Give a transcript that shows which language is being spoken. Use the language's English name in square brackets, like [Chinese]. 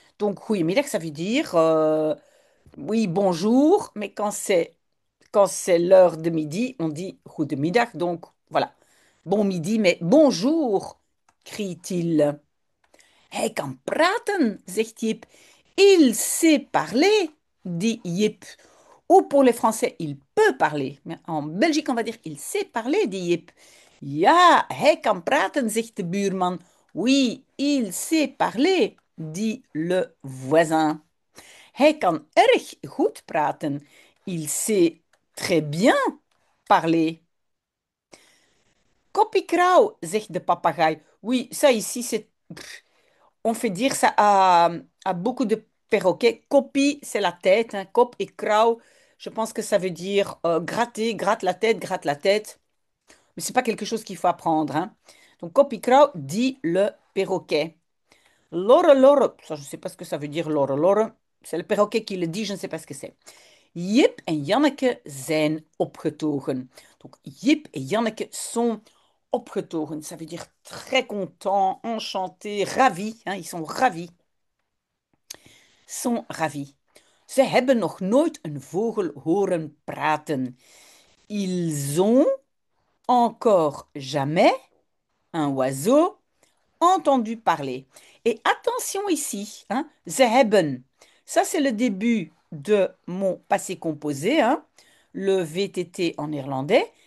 [French] Donc goedemiddag, ça veut dire oui, bonjour, mais quand c'est l'heure de midi, on dit goedemiddag. Donc voilà, bon midi, mais bonjour, crie-t-il. [Dutch] Hij kan praten, zegt Jip. [French] Il sait parler, dit Jip. Ou pour les Français, il peut parler. Mais en Belgique, on va dire il sait parler, dit Jip. [Dutch] Ja, hij kan praten, zegt de buurman. [French] Oui, il sait parler, dit le voisin. [Dutch] Hij kan erg goed praten. [French] Il sait très bien parler. [Dutch] Koppiekrauw, zegt de papegaai. [French] Oui, ça ici, on fait dire ça à beaucoup de perroquets. Koppie, c'est la tête, hein. Kop et krauw, je pense que ça veut dire gratter, gratte la tête. Mais c'est pas quelque chose qu'il faut apprendre, hein. Donc, koppiekrauw dit le perroquet. Lorre, lorre, ça je ne sais pas ce que ça veut dire, lorre, lorre. C'est le perroquet qui le dit, je ne sais pas ce que c'est. [Dutch] Jip en Janneke zijn opgetogen. [French] Donc, Jip et Janneke sont opgetogen. Ça veut dire très content, enchanté, ravi, hein, ils sont ravis. Sont ravis. [Dutch] Ze hebben nog nooit een vogel horen praten. [French] Ils ont encore jamais un oiseau entendu parler. Et attention ici, hein, ze hebben. Ça, c'est le début de mon passé composé, hein, le VTT en néerlandais.